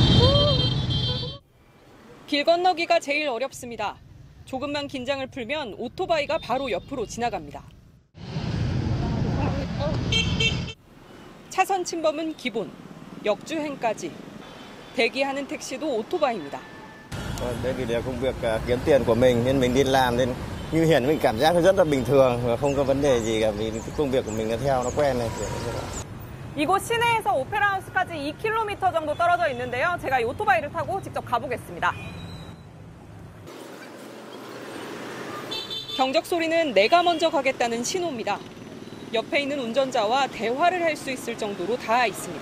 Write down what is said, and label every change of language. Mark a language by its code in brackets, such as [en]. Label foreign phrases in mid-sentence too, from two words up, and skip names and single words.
[ko] 길 건너기가 제일 어렵습니다. 조금만 긴장을 풀면 오토바이가 바로 옆으로 지나갑니다. 차선 침범은 기본, 역주행까지. 대기하는 택시도 오토바이입니다. [vi] Đây vì là công việc kiếm tiền của mình nên mình đi làm nên như hiện mình cảm giác rất là bình thường và không có vấn đề gì cả vì cái công việc của mình theo nó quen này. [ko] 이곳 시내에서 오페라 하우스까지 2km 정도 떨어져 있는데요. 제가 이 오토바이를 타고 직접 가보겠습니다. 경적 소리는 내가 먼저 가겠다는 신호입니다. 옆에 있는 운전자와 대화를 할 수 있을 정도로 닿아 있습니다.